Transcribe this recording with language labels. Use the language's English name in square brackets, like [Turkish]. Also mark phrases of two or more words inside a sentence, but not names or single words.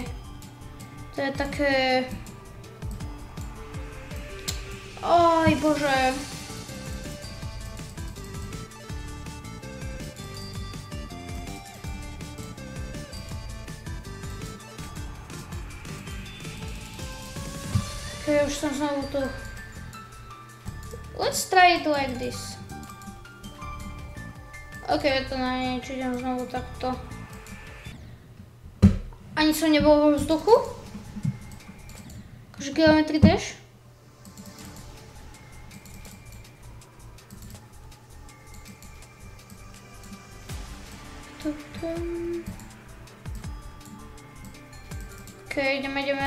[Slovak] To je také... Oj, bože. Okej, už som znovu tu. [English] Let's try it like this. [Slovak] Okej, to na niečo, idem znovu takto. Ani som nebol vo vzduchu? Akože geometry dash? Okej, ideme.